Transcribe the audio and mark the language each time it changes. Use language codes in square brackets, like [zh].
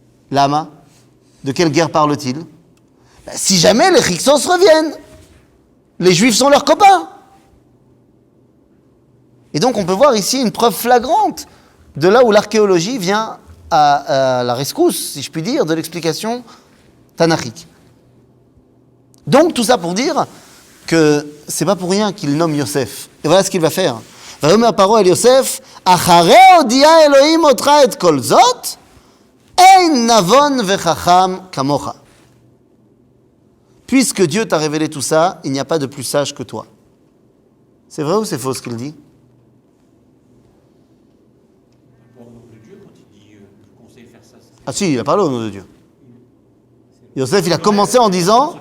[fr] Lama, de quelle guerre parle-t-il? Si jamais les Hyksos reviennent, les Juifs sont leurs copains. Et donc on peut voir ici une preuve flagrante de là où l'archéologie vient à la rescousse, si je puis dire, de l'explication tanachique. Donc tout ça pour dire que c'est pas pour rien qu'il nomme Yosef. Et voilà ce qu'il va faire. [he] ויאמר פרעה אל יוסף, אחרי הודיע אלוהים אותך את כל זאת, אין נבון וחכם כמוך. [fr] Puisque Dieu t'a révélé tout ça, il n'y a pas de plus sage que toi. C'est vrai ou c'est faux ce qu'il dit? Au nom de Dieu, quand il dit je conseille de faire ça, c'est Ah si, il a parlé au nom de Dieu. Yosef, il a commencé en disant...